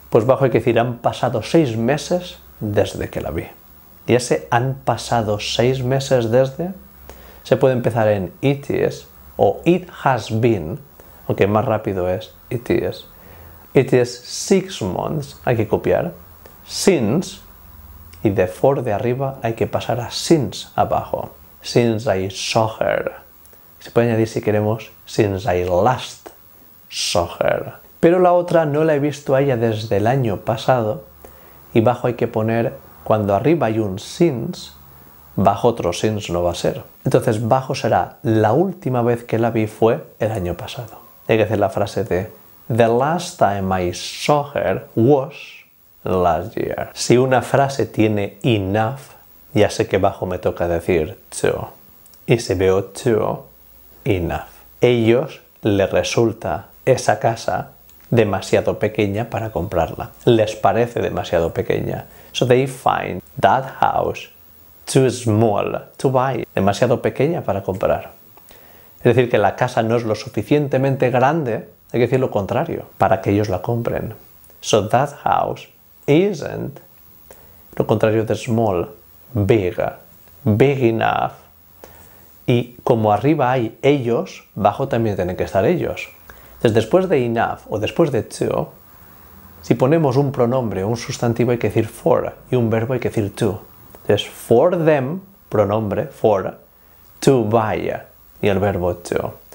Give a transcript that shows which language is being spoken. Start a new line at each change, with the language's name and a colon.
Spanish: Pues bajo hay que decir, han pasado 6 meses desde que la vi. Y ese han pasado 6 meses desde se puede empezar en it is o it has been, aunque más rápido es it is. It is 6 months, hay que copiar. Since, y de for de arriba hay que pasar a since abajo.
English: Since I saw her. Se puede añadir si queremos since I last saw her.
Spanish: Pero la otra no la he visto a ella desde el año pasado y bajo hay que poner, cuando arriba hay un since, bajo otro since no va a ser. Entonces bajo será, la última vez que la vi fue el año pasado.
English: Hay que hacer la frase de the last time I saw her was last year.
Spanish: Si una frase tiene enough, ya sé que bajo me toca decir to. Y si veo to, enough. Ellos les resulta esa casa demasiado pequeña para comprarla. Les parece demasiado pequeña.
English: So they find that house too small to buy.
Spanish: Demasiado pequeña para comprar. Es decir, que la casa no es lo suficientemente grande, hay que decir lo contrario, para que ellos la compren.
English: So that house isn't, lo contrario de small, big, big enough.
Spanish: Y como arriba hay ellos, abajo también tienen que estar ellos. Entonces después de enough o después de to, si ponemos un pronombre o un sustantivo hay que decir for y un verbo hay que decir to. Entonces for them, pronombre, for, to buy y el verbo to.